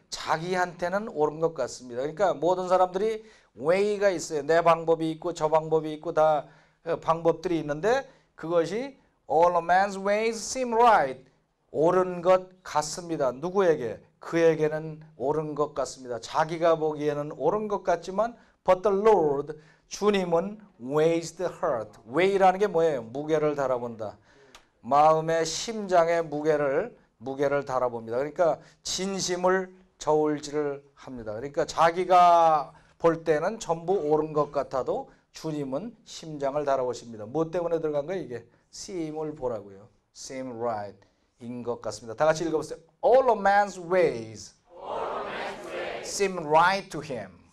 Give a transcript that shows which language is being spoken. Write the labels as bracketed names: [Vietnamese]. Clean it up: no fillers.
[Korean] 자기한테는 옳은 것 같습니다. 그러니까 모든 사람들이 way가 있어요. 내 방법이 있고 저 방법이 있고 다 방법들이 있는데 그것이 [English] all a man's ways seem right. [Korean] 옳은 것 같습니다. 누구에게? 그에게는 옳은 것 같습니다. 자기가 보기에는 옳은 것 같지만 [English] But the Lord, [Korean] 주님은 [English] weighs the heart. [Korean] weigh라는 게 뭐예요? 무게를 달아본다. 마음의 심장의 무게를 달아봅니다. 그러니까 진심을 저울질을 합니다. 그러니까 자기가 볼 때는 전부 옳은 것 같아도 주님은 심장을 달아보십니다. 뭐 때문에 들어간 거예요 이게? seem을 보라고요. [English] seem right [Korean] 인 것 같습니다. 다 같이 읽어보세요. [English] All of man's ways seem right to him.